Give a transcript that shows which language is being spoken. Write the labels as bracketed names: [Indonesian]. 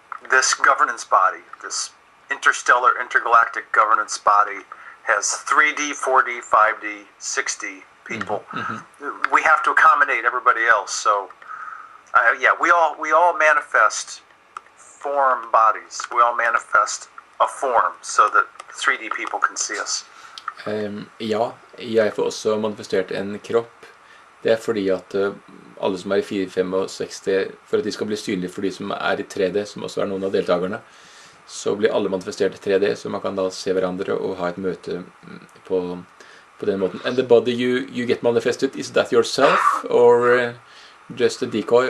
[English] this governance body, this interstellar, intergalactic governance body, has 3D, 4D, 5D, 6D people. We have to accommodate everybody else. So, we all manifest form bodies. We all manifest a form so that 3D people can see us. [Norwegian] Ja, jeg får også manifestert en kropp. Det er fordi at alle som er i 465, for at de skal bli synlige for de som er i 3D, som også er noen av deltakerne, så blir alle manifestert i 3D, så man kan da se hverandre og ha et møte på den måten. [English] And the body you get manifested, is that yourself or just a decoy?